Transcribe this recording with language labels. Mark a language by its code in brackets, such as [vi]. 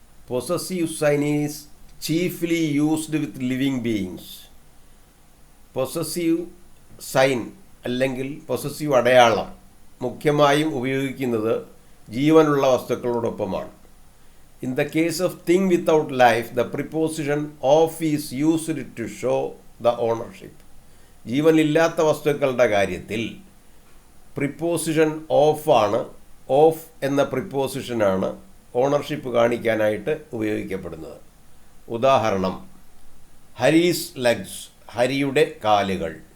[en] Possessive sign is chiefly used with living beings. [ml] Possessive sign അല്ലെങ്കിൽ possessive അടയാളം മുഖ്യമായും ഉപയോഗിക്കുന്നത് ജീവനുള്ള വസ്തുക്കളോടൊപ്പമാണ്. [en] In the case of thing without life, the preposition of is used to show the ownership. [ml] ജീവനില്ലാത്ത വസ്തുക്കളുടെ കാര്യത്തിൽ preposition of ആണ്. Of എന്ന പ്രിപ്പോസിഷനാണ് ഓണർഷിപ്പ് കാണിക്കാനായിട്ട് ഉപയോഗിക്കപ്പെടുന്നത്. ഉദാഹരണം, ഹരീസ് ലെഗ്സ്, ഹരിയുടെ കാലുകൾ.